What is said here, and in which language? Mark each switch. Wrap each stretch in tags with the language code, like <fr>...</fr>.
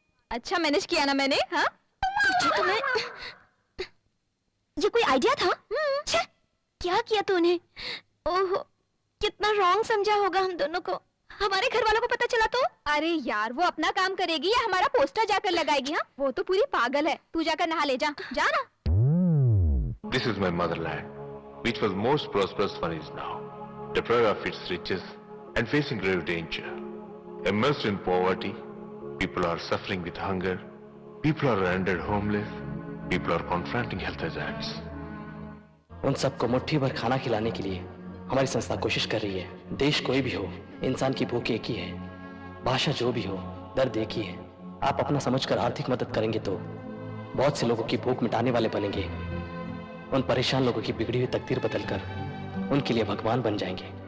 <hi>अच्छा मैनेज किया ना मैंने, हाँ? तुम्हें ये कोई आइडिया था? क्या किया तूने? ओह, कितना रॉन्ग समझा होगा हम दोनों को। हमारे घर वालों को पता चला तो? अरे यार, वो अपना काम करेगी या हमारा पोस्टर जाकर लगाएगी? हाँ, वो तो पूरी पागल है। तू जाकर नहा ले, जा ना।</hi> <en>This is my motherland, which was most prosperous one is now, deprived of its riches and facing grave danger. Immersed in poverty, people are suffering with hunger, people are rendered homeless, people are confronting health hazards.</en> <hi>उन सबको मुट्ठी भर खाना खिलाने के लिए हमारी संस्था कोशिश कर रही है। देश कोई भी हो, इंसान की भूख एक ही है, भाषा जो भी हो, दर्द एक ही है। आप अपना समझकर आर्थिक मदद करेंगे तो बहुत से लोगों की भूख मिटाने वाले बनेंगे। उन परेशान लोगों की बिगड़ी हुई तकदीर बदलकर उनके लिए भगवान बन जाएंगे।</hi>